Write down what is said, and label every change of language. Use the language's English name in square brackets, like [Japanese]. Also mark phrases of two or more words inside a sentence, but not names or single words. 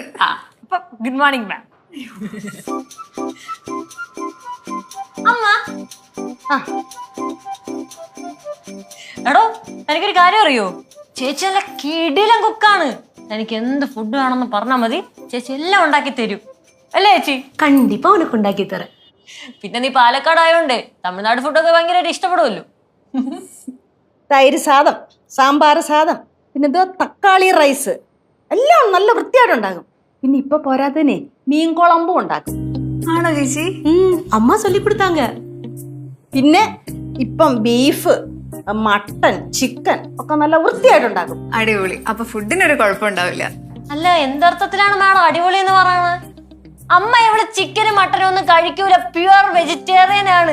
[Malayalam] അപ്പൊ [English] good morning ma'am. [Malayalam] അമ്മ എടോ, എനിക്കൊരു കാര്യം അറിയോ? ചേച്ചി നല്ല കിടിലൻ കുക്കാണ്. എനിക്ക് എന്ത് ഫുഡ് വേണമെന്ന് പറഞ്ഞാൽ മതി, ചേച്ചി എല്ലാം ഉണ്ടാക്കി തരും. അല്ലേ ചേച്ചി? [Tamil] கண்டிப்பா உனக்கு உண்டாக்கி தரேன். [Malayalam] പിന്നെ നീ പാലക്കാട് ആയോണ്ട് തമിഴ്നാട് ഫുഡൊക്കെ ഭയങ്കരമായിട്ട് ഇഷ്ടപ്പെടുമല്ലോ. തൈര് സാദം, സാമ്പാർ സാദം, പിന്നെ എന്തോ തക്കാളി റൈസ്, എല്ലാം നല്ല വൃത്തിയായിട്ടുണ്ടാകും. പിന്നെ ഇപ്പൊ പോരാത്തന്നെ മീൻ കുളമ്പും ഉണ്ടാക്കും. ആണോ ചേച്ചി? [Tamil] அம்மா சொல்லி கொடுத்தாங்க. [Malayalam] പിന്നെ ഇപ്പം ബീഫ്, മട്ടൻ, ചിക്കൻ ഒക്കെ നല്ല വൃത്തിയായിട്ടുണ്ടാകും. അടിപൊളി. അപ്പൊ ഫുഡിനൊരു കുഴപ്പമുണ്ടാവില്ല. അല്ല, എന്തർത്ഥത്തിലാണ് മാഡം അടിപൊളി എന്ന് പറയുന്നത്? അമ്മ ഇവള് ചിക്കനും മട്ടനും ഒന്നും കഴിക്കൂല, [English] pure vegetarian [Malayalam] ആണ്.